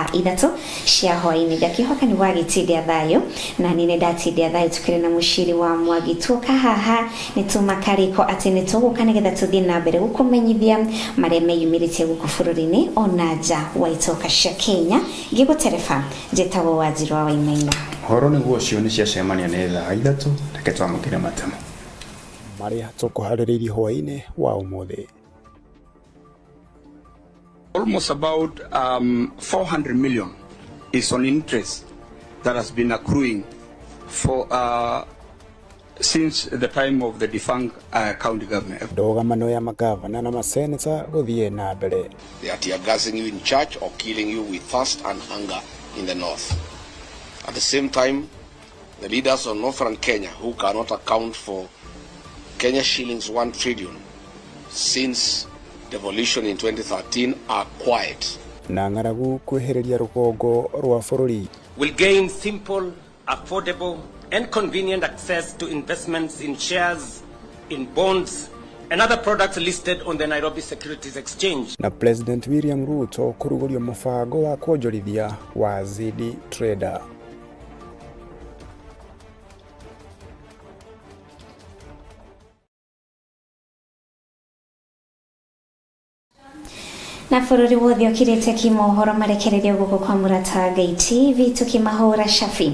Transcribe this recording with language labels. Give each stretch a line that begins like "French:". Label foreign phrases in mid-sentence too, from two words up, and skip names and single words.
Kikuyu: 3 cia hwaĩ-inĩ ngakĩhoka nĩ gwagĩtindia thayũ na nĩ ndatindia thayũ tukĩrĩ na mũciri wa Mwangi tuoka haha nĩ tumakarĩko atĩ nĩ tũgũka nĩgetha tũthiĩ na mbere gũkũmenyithia marĩa meyumĩrĩtie gũkũ bũrũri-inĩ ona nja wa itoka cia Kenya ngĩgũtereba njĩtagwo Wanjirũ wa Wainaina. Horo nĩguo cio nĩ ciacemania nĩ thaa 3 reke twamũkĩre matemo maria tukuharĩrĩirie hwaĩ-inĩ wa ũmũthĩ.
English: Almost about 400 million is on interest that has been accruing for since the time of the defunct county government.
Kikuyu: Ndogamano ya magavana na maseneta gũthiĩ na mbere.
English: They are tear gassing you in church or killing you with thirst and hunger in the north. At the same time, the leaders of northern Kenya who cannot account for Kenya shillings 1 trillion since devolution in 2013 are quiet.
Kikuyu: Na ng'aragu kwĩhĩrĩria rũgongo rwa bũrũri
English: will gain simple affordable, and convenient access to investments in shares, in bonds, and other products listed on the Nairobi Securities Exchange.
Kikuyu: Na President William Ruto kuruguria mufango wa kuonjorithia wa ZD Trader. Na bũrũri wothe ũkirĩte kimohoro marekererio gũkũ kwa Murata Ngai TV tukimahũra shafi.